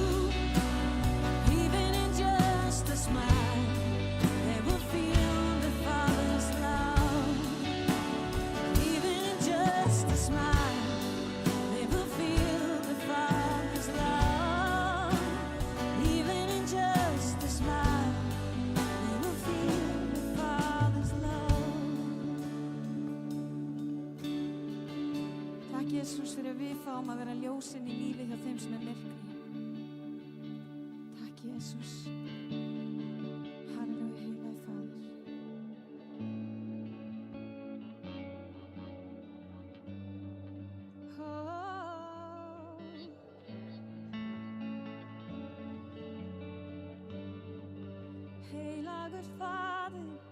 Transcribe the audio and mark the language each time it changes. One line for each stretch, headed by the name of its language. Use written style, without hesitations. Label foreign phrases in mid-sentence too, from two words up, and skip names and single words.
English: Even in just a smile, they will feel the Father's love. Even in just a smile, they will feel the Father's love. Even in just a smile, they will feel the Father's love.
Icelandic: Takk Jesus fyrir að við fáum að vera ljósin í lífi hjá þeim sem myrkri. Takk Jesus. Halleluja, heilagi Faðir. Heilagur Faðir.